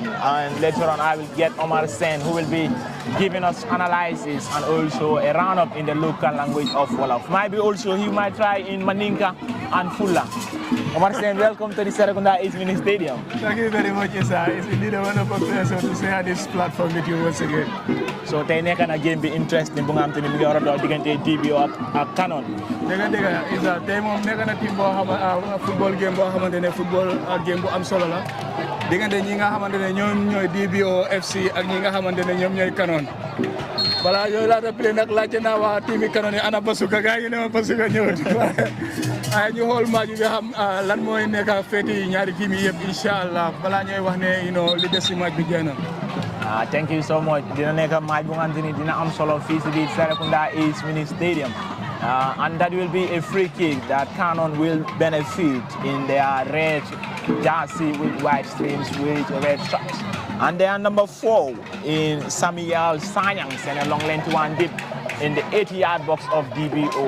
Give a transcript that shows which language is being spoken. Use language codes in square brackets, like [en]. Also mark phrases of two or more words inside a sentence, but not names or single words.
[en] And later on I will get Omar Sen, who will be giving us analysis and also a roundup in the local language of Wolof. Maybe also he might try in Maninka and Fulla. Omar Sen, welcome to the Serekunda East Mini Stadium. Thank you very much, sir. It's indeed a wonderful pleasure to stay on this platform with you once again. [wo] So tey nekk na game bi interesting bu nga xam te ni mu ngi war a doon diggante D.B.O ak Cannon. dëgg Isa tey moom nekk na team boo xam football game boo xamante ne football game bu am solo la diggante ñi nga xamante ne ñoom ñooy D.B.O FC ak ñi nga xamante ne ñoom ñooy Cannon. Balaa yooyu laata play nag laajte naa waa team yi Cannon yi ana Basuka gars yi ne ma Basuka ñëwut waaye ñu xool match bi nga xam lan mooy nekk feeti ñaari team yi yëpp [ar] incha allah [wo] balaa ñooy wax ne li des si match bi jeex na. [en] Thank you so much. [wo] Dina nekk match bu nga xam te ni dina am solo fii si biir Serekunda East Mini Stadium. [en] And that will be a free kick that Cannon will benefit in their red jersey with white streams with red stripes. And they are number 4 in Samuel Sanyang, and a long length one dip in the 80-yard box of D.B.O.